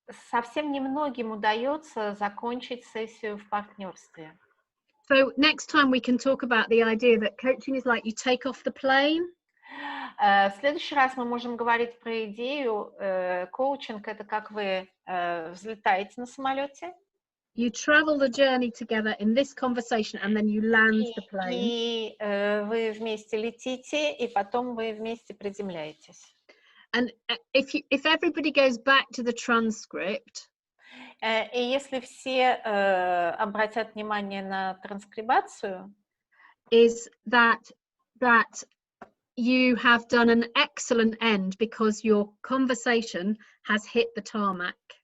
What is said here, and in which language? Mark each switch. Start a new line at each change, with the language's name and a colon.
Russian: Совсем немногим удается закончить сессию в партнерстве.
English: So next time we can talk about the idea that coaching is like you take off the plane.
Russian: В следующий раз мы можем говорить про идею, коучинг — это как вы взлетаете на самолете.
English: You travel the journey together in this conversation, and then you land the plane.
Russian: И вы вместе летите, и потом вы вместе приземляетесь.
English: And if everybody goes back to the transcript,
Russian: и если все обратят внимание на транскрибацию,
English: is that you have done an excellent end because your conversation has hit the tarmac.